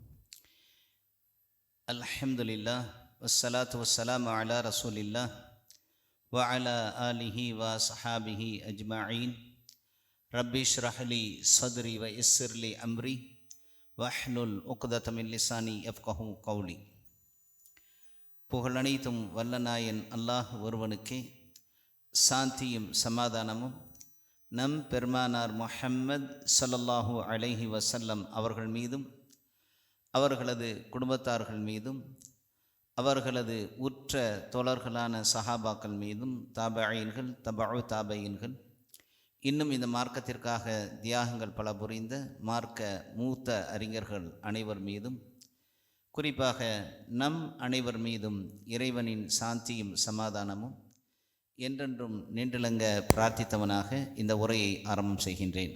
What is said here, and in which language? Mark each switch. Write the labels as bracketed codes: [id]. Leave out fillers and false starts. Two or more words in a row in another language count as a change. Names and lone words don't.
[ar] الحمد لله والصلاة والسلام على رسول الله وعلى آله وصحابه أجمعين. ربي اشرح لي صدري ويسر لي أمري واحلل عقدة من لساني يفقهوا قولي. [ta] புகழனைத்தும் வல்லநாயன் அல்லாஹ் ஒருவனுக்கே சாந்தியும் சமாதானமும் நம் பெருமானார் முஹம்மது [ar] صلى الله عليه وسلم [ta] அவர்கள் மீதும் அவர்களது குடும்பத்தார்கள் மீதும் அவர்களது உற்ற தோழர்களான சஹாபாக்கள் மீதும் தாபஈன்கள் தபஉ தாபஈன்கள் இன்னும் இந்த மார்க்கத்திற்காக தியாகங்கள் பல புரிந்த மார்க்க மூத்த அறிஞர்கள் அனைவர் மீதும் குறிப்பாக நம் அனைவர் மீதும் இறைவனின் சாந்தியும் சமாதானமும் என்றென்றும் நின்றிலங்க பிரார்த்தித்தவனாக இந்த உரையை ஆரம்பம் செய்கின்றேன்.